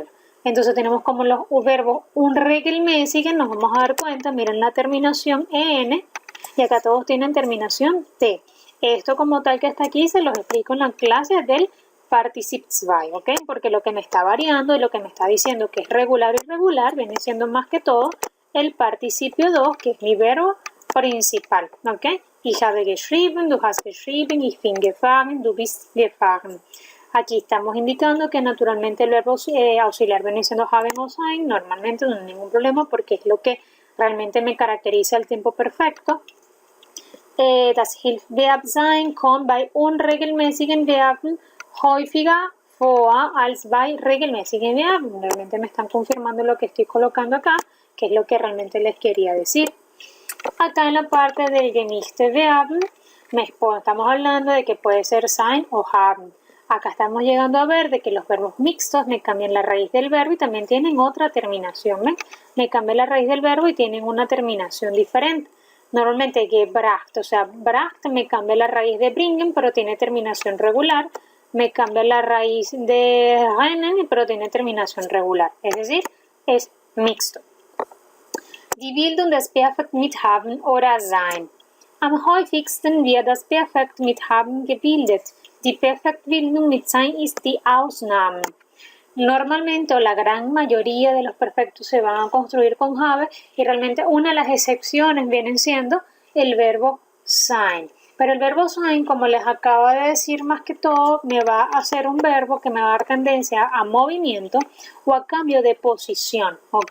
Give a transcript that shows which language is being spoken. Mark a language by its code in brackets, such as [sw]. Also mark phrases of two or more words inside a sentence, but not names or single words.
[es] Entonces tenemos como los verbos unregelmäßig, nos vamos a dar cuenta, miren la terminación en, y acá todos tienen terminación t. Esto como tal que está aquí se los explico en la clase del Participe 2, ¿ok? Porque lo que me está variando y lo que me está diciendo que es regular o irregular viene siendo más que todo el participio 2, que es mi verbo principal, ¿ok? [de] Ich habe geschrieben, du hast geschrieben, ich bin gefahren, du bist gefahren. [es] Aquí estamos indicando que naturalmente el verbo auxiliar viene siendo haben o sein, normalmente no hay ningún problema porque es lo que realmente me caracteriza el tiempo perfecto. [de] Das Hilfsverb sein kommt bei unregelmäßigen Verben häufiger vor als bei regelmäßigen Verben. [es] Realmente me están confirmando lo que estoy colocando acá, que es lo que realmente les quería decir. Acá en la parte del [de] gemischte Verben [es] estamos hablando de que puede ser sein o haben. Acá estamos llegando a ver de que los verbos mixtos me cambian la raíz del verbo y también tienen otra terminación. ¿Ven? Me cambian la raíz del verbo y tienen una terminación diferente. Normalmente gebracht, o sea, bracht me cambia la raíz de bringen, pero tiene terminación regular. me cambia la raíz de rennen, pero tiene terminación regular, es decir, es mixto. [de] Die Bildung des Perfekt mit haben oder sein. Am häufigsten wird das Perfekt mit haben gebildet. Die Perfektbildung mit sein ist die Ausnahme. [es] Normalmente o la gran mayoría de los perfectos se van a construir con have y realmente una de las excepciones vienen siendo el verbo sein. Pero el verbo sein, como les acabo de decir, más que todo me va a hacer un verbo que me va a dar tendencia a movimiento o a cambio de posición, ¿ok?